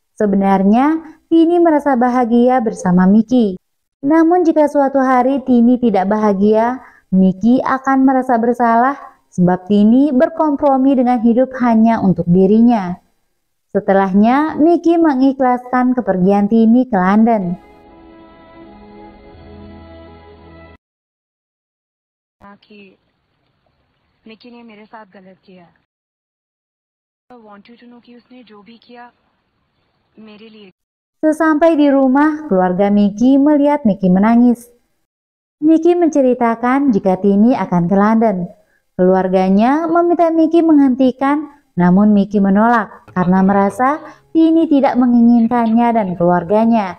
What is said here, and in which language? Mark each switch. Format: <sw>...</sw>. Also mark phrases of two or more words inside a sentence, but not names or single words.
<id>Sebenarnya Tini merasa bahagia bersama Miki. Namun jika suatu hari Tini tidak bahagia, Miki akan merasa bersalah sebab Tini berkompromi dengan hidup hanya untuk dirinya. Setelahnya, Miki mengikhlaskan kepergian Tini ke London.</id> <hi>कि निकी ने मेरे साथ गलत किया।</hi> <en>I want you to know</en> <hi>कि उसने जो भी किया मेरे लिए।</hi> <id>Sesampai di rumah, keluarga Miki melihat Miki menangis. Miki menceritakan jika Tini akan ke London. Keluarganya meminta Miki menghentikan, namun Miki menolak karena merasa Tini tidak menginginkannya dan keluarganya.</id>